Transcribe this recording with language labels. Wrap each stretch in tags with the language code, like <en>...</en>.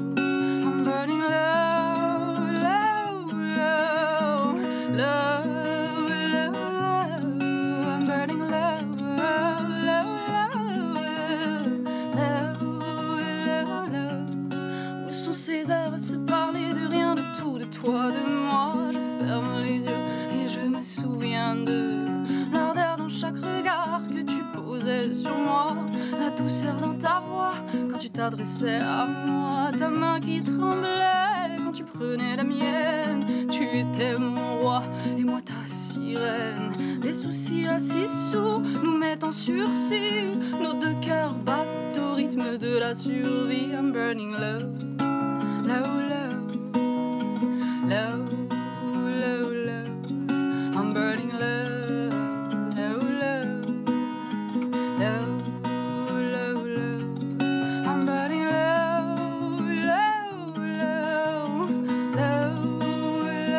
<en>I'm burning low, low, low, low, low, low. I'm burning low, low, low, low, low.</en> <fr>Où sont ces heures à se parler de rien, de tout, de toi, de moi? Je ferme les yeux et je me souviens de l'ardeur dans chaque regard que tu posais sur moi, la douceur dans ta voix quand tu t'adressais à moi, ta main qui tremblait quand tu prenais la mienne. Tu étais mon roi et moi ta sirène. Les soucis assis sous nous mettent en sursis. Nos deux cœurs battent au rythme de la survie.</fr> <en>I'm burning low, low, low, low, low, low. I'm burning low, low, low, low, low, low. I'm burning low, low, low, low, low, low.</en>